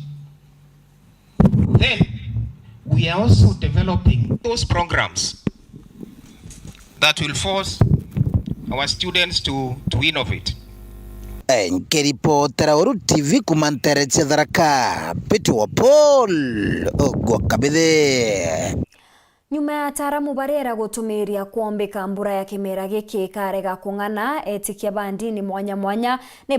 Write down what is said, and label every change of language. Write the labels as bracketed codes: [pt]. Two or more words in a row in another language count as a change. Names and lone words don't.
[en] Then we are also developing those programs that will force our students to innovate. [mer] Nkiripotera Weru TV kumantere Thaa Pitu wa Paul Ogwakabithe. Nyuma ya ataaramu barera gutumiria kuombeka mbura ya kimera giki karega kung'ana etikia bandini mwanya mwanya ne